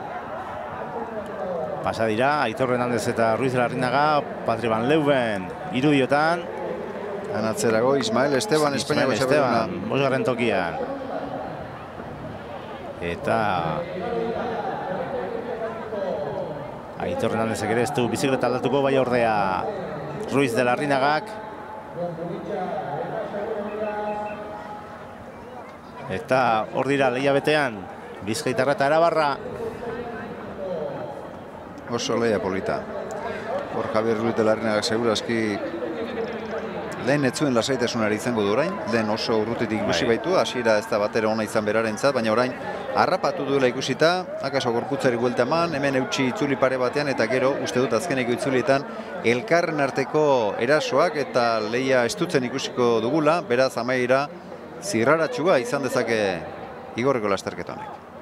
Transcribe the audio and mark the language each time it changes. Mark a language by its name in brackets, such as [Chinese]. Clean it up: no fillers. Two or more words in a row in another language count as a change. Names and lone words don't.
[Basque] Pasa dira, Aitor Hernandez eta Ruiz de la Arrinaga, Patri Van Leuven, irudiotan. Anatzerago, Ismael Esteban, Espainiako txapelduna. 5. tokian. Eta... Aitor Hernandezek ere ez du bizikleta aldatuko, bai ordea Ruiz de la Arrinagak. Eta hor dira lehia betean, Bizkaitarra eta Arabarra. Oso lehia polita. Hor Javier Ruiz de la Arrinagak segurazki lehen ez zuen lasaitasunari izango du orain, lehen oso urrutitik ikusi baitu, hasiera ez da batera ona izan berarentzat, baina orain harrapatu duela ikusita, akaso gorputzari buelta eman, hemen eutsi itzuli pare batean, eta gero, uste dut azkeneko itzulietan, elkarren arteko erasoak eta lehia estutzen ikusiko dugula, beraz amaiera zirraratxua izan dezake igorreko lasterketa honek.